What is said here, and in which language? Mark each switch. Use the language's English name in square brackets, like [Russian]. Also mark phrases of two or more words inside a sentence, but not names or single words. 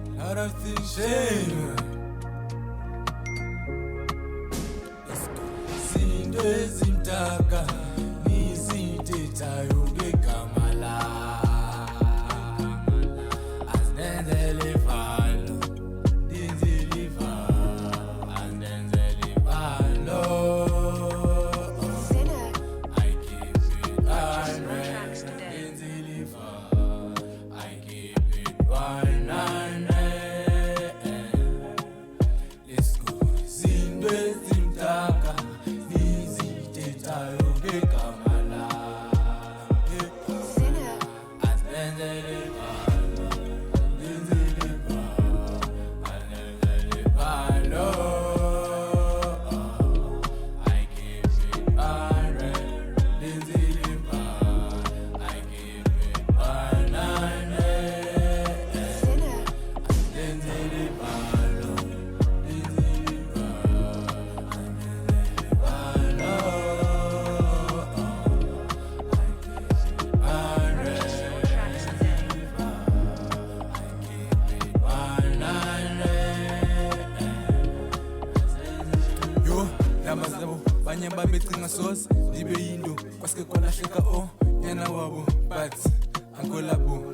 [English] lot of things change. [Xhosa] Izinto ezimdaka nizithethayo ngegama lakho, azinenzele ivalo, ndenzele ivalo, azinenzele ivalo. [English] I keep it unread, [Xhosa] ndenzele ivalo, [English] I keep it 100. Let's go. [Xhosa] Izinto ezimdaka nizithethayo ngegama lakho, azinenzele ivalo, ndenzele ivalo, azinenzele ivalo. [English] I keep it 100, [Xhosa] ndenzele ivalo, [English] I keep it 100. [Xhosa] Ndenzele ivalo, ndenzele ivalo, azinenzele ivalo. Yo, lamazabo banye babecinga soze libe yinto kwaske kwalahleka o nyana wabo but ankolabo